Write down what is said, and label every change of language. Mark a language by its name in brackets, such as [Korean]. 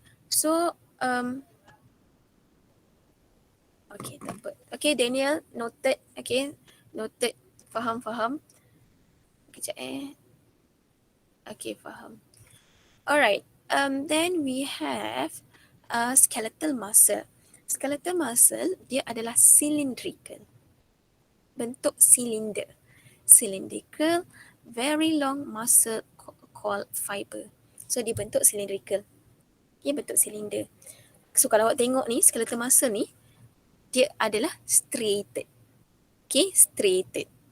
[Malay] So tak apa. [English] Daniel noted. Noted. [Malay] Faham. Kejap faham. Alright. [English] Then we have skeletal muscle. [Malay] Skeletal muscle dia adalah cylindrical. Bentuk silinder. [English] Cylindrical, very long muscle called fiber. [Malay] So dia bentuk cylindrical. Bentuk silinder. So kalau awak tengok ni, skeletal muscle ni, dia adalah striated. Striated.